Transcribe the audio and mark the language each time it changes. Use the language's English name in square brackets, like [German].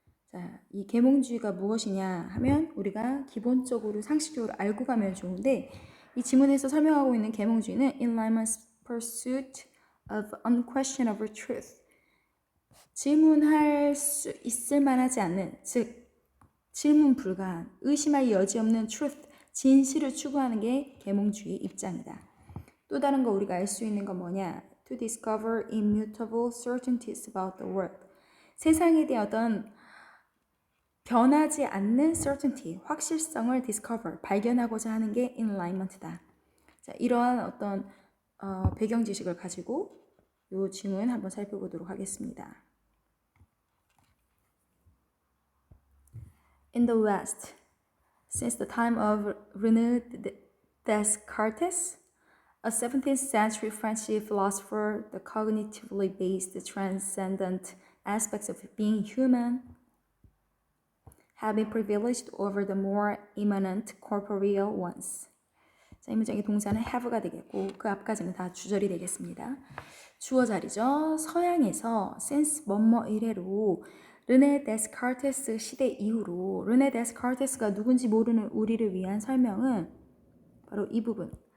[Korean] 자, 이 계몽주의가 무엇이냐 하면 우리가 기본적으로 상식적으로 알고 가면 좋은데 이 지문에서 설명하고 있는 계몽주의는 [English] alignment's pursuit of unquestionable truth, [Korean] 질문할 수 있을 만하지 않는, 즉 질문 불가한, 의심할 여지 없는 truth, 진실을 추구하는 게 계몽주의 입장이다. 또 다른 거 우리가 알 수 있는 건 뭐냐? [English] To discover immutable certainties about the world. [Korean] 세상에 대한 어떤 변하지 않는 certainty, 확실성을 discover, 발견하고자 하는 게 enlightenment다. 자, 이러한 어떤 배경 지식을 가지고 이 지문 한번 살펴보도록 하겠습니다. [English] In the West, since the time of René Descartes, a 17th century French philosopher, the cognitively based transcendent aspects of being human have been privileged over the more immanent corporeal ones. [Korean] 자, 이 문장의 동사는 have가 되겠고 그 앞까지는 다 주절이 되겠습니다. 주어 자리죠. 서양에서 since 뭐뭐 이래로 르네 데스카르테스 시대 이후로 르네 데스카르테스가 누군지 모르는 우리를 위한 설명은 바로 이 부분.